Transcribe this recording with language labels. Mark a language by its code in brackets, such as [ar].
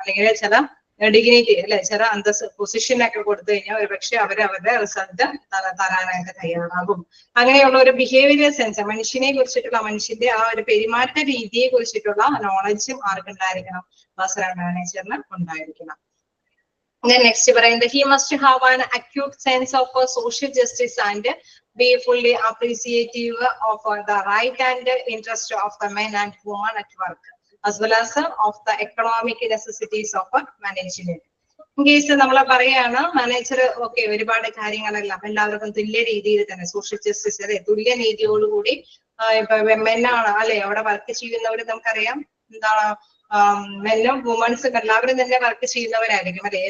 [ml] അല്ലെങ്കിൽ ചില ഡിഗ്നിറ്റി അല്ലെ ചില അന്തസ് പൊസിഷനൊക്കെ കൊടുത്തു കഴിഞ്ഞാൽ ഒരുപക്ഷെ അവരുടെ റിസൾട്ട് തരാനായിട്ട് തയ്യാറാകും. അങ്ങനെയുള്ള ഒരു ബിഹേവിയർ സെൻസ് മനുഷ്യനെ കുറിച്ചിട്ടുള്ള മനുഷ്യന്റെ ആ ഒരു പെരുമാറ്റ രീതിയെ കുറിച്ചിട്ടുള്ള നോളജും ആർക്കുണ്ടായിരിക്കണം? പേഴ്സണൽ മാനേജറിന് ഉണ്ടായിരിക്കണം. നെക്സ്റ്റ് പറയുന്നത്, [en] he must have an acute sense of social justice and be fully appreciative of the right and interest of the men and women at work, as well as of the economic necessities of management. In case [ml] നമ്മൾ പറയാണ് manager ഒരുപാട് കാര്യങ്ങളെല്ലാം എല്ലാവർക്കും തുല്യ രീതിയിൽ തന്നെ social justice അല്ലെ തുല്യ നീതിയോടുകൂടി ഇപ്പൊ മെന്നാണ് അല്ലെ അവിടെ വർക്ക് ചെയ്യുന്നവർ നമുക്കറിയാം എന്താണ് മെന്നും വുമൺസും എല്ലാവരും തന്നെ വർക്ക് ചെയ്യുന്നവരായിരിക്കും അല്ലെ.